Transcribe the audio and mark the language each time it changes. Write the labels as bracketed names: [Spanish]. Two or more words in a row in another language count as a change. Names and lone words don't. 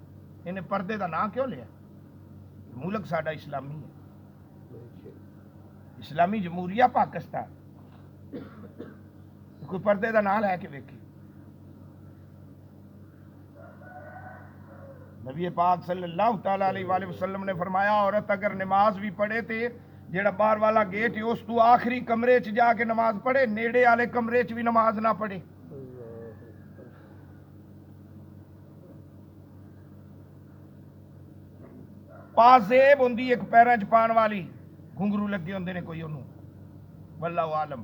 [Urdu] انہیں پردے کا نام کیوں لیا? [Punjabi] ملک ساڈا اسلامی ہے، اسلامی جمہوریہ پاکستان. کوئی پردے کا نام لے کے ویکھی۔ نبی پاک [Arabic] صلی اللہ تعالیٰ علیہ وسلم [Punjabi] نے فرمایا، عورت اگر نماز بھی پڑھے تو جیڑا باہر والا گیٹ ہے اس تو آخری کمرے چ جا کے نماز پڑھے، نیڑے والے کمرے چ بھی نماز نہ پڑھے. پازیب ہوندی ایک پیروں چ پانے والی، گھنگرو لگے ہوندے نے کوئی اونوں, [Arabic] واللہ اعلم.